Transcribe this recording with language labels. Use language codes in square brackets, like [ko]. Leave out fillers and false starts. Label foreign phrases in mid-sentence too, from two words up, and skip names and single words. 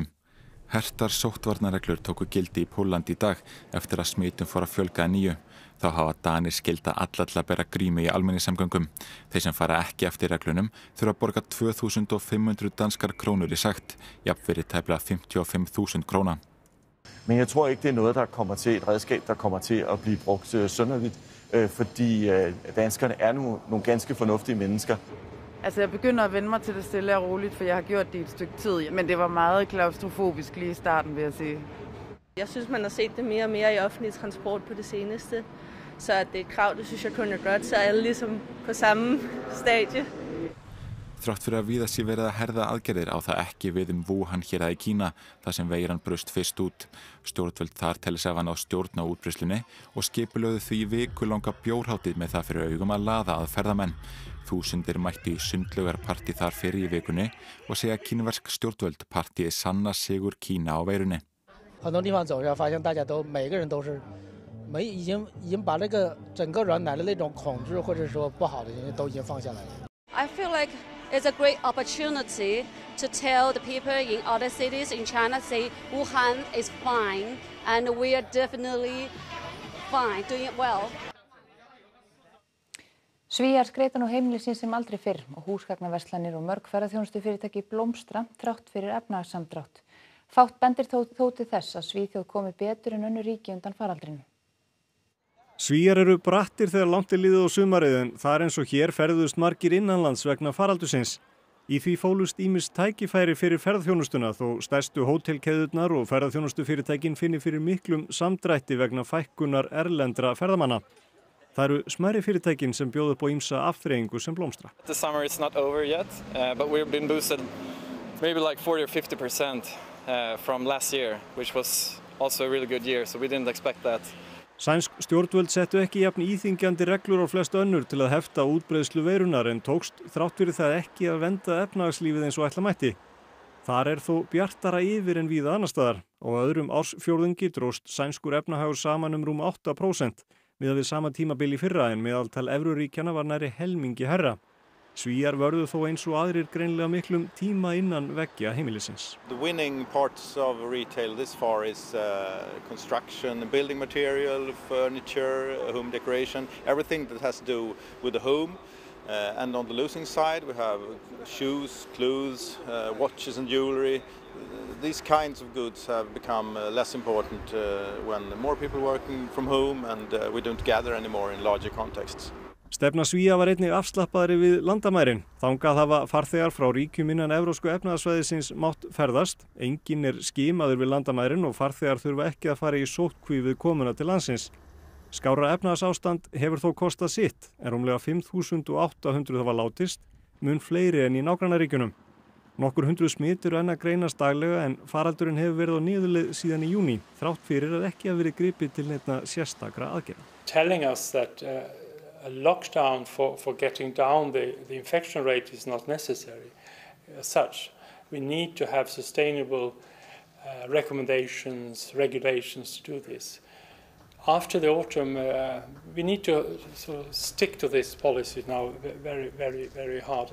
[is] Hertar sóttvarnareglur tóku gildi í Pólandi í dag eftir að smitum fór að fjölga að nýju. Þá hafa Danir skylda alla til að bera grímu í almenningssamgöngum. Þeir sem fara ekki eftir reglunum þurfa að borga 2.500 danskar krónur í sekt, jafn fyrir tæplega 55.000 króna. [da] Men jeg tror ikke, det er noget, der kommer til et redskab, der kommer til at blive brugt synderligt, fordi danskerne er nogle ganske fornuftige mennesker. Altså, jeg begynder at vende mig til det stille og roligt, for jeg har gjort det i et stykke tid, men det var meget klaustrofobisk lige i starten, vil jeg sige. Jeg synes, man har set det mere og mere i offentlig transport på det seneste, så at det er et krav, det synes jeg kun er godt, så er alle ligesom på samme stadie. [is] Þrátt fyrir að víða sé verið að herða aðgerðir á það ekki við Wuhan héraði í Kína, þar sem veiran braust fyrst út. Stjórnvöld þar telja sig hafa náð stjórn á útbreiðslunni og skipulögðu því vikulanga bjórhátíð með það fyrir augum að laða að ferðamenn. Þúsundir mættu í sundlaugarpartí þar fyrir í vikunni og segja kínversk stjórnvöld partíið sanna sigur Kína á veirunni. [zh] 很多地方走下发现大家都每个人都是已经把这个整个软奶的那种恐惧或者说不好的东西都已经放下来了。 [en] I feel like it's a great opportunity to tell the people in other cities in China say Wuhan is fine and we are definitely fine, doing it well. [is] Svíar skreyta nú heimili sín sem aldrei fyrr og húsgagnaverslanir og mörg ferðaþjónustufyrirtæki blómstra þrátt fyrir efnahagssamdrátt. Fátt bendir þó til þess að Svíþjóð komi betur en önnur ríki undan faraldrinum. Svíar eru brattir þegar langt er liðið á sumarið en þar eins og hér ferðuðust margir innanlands vegna faraldursins. Í því fólust ýmis tækifæri fyrir ferðaþjónustuna þó stærstu hótelkeðjurnar og ferðaþjónustufyrirtækin finni fyrir miklum samdrætti vegna fækkunar erlendra ferðamanna. Það eru smærri fyrirtækin sem bjóða upp á ýmsa afþreyingu sem blómstra. [en] The summer is not over yet, but we've been boosted maybe like 40 or 50% from last year, which was also a really good year, so we didn't expect that. [is] Sænsk stjórnvöld settu ekki jafn íþyngjandi reglur á flest önnur til að hefta útbreiðslu veirunnar en tókst þrátt fyrir það ekki að vernda efnahagslífið eins og ætla mætti. Þar þó bjartara yfir en víða annars staðar. Á öðrum ársfjórðungi dróst sænskur efnahagur saman rúm 8%, miðað við sama tímabil í fyrra en meðaltal evruríkjanna var nærri helmingi hærra. Svíar vörðu þó eins og aðrir greinlega miklum tíma innan veggja heimilisins. [en] The winning parts of retail this far is construction, building material, furniture, home decoration, everything that has to do with the home. And on the losing side we have shoes, clothes, watches and jewelry. These kinds of goods have become less important when more people working from home and we don't gather anymore in larger contexts. [is] Stefna Svía var einnig afslappaðri við landamærin. Þangað hafa farþegar frá ríkjum innan evrópsku efnahagssvæðisins mátt ferðast. Enginn skimaður við landamærin og farþegar þurfa ekki að fara í sóttkví við komuna til landsins. Skárra efnahagsástand hefur þó kostað sitt, en rúmlega 5.800 hafa látist, mun fleiri en í nágrannaríkjunum. Nokkur hundruð smit eru enn að greinast daglega en faraldurinn hefur verið á niðurleið síðan í júní, þrátt fyrir að ekki hafi verið gripið til neinna sérstakra aðgerða. [en] Telling us that a lockdown for getting down the infection rate is not necessary as such. We need to have sustainable recommendations, regulations to do this. After the autumn, we need to sort of stick to this policy now very, very, very hard.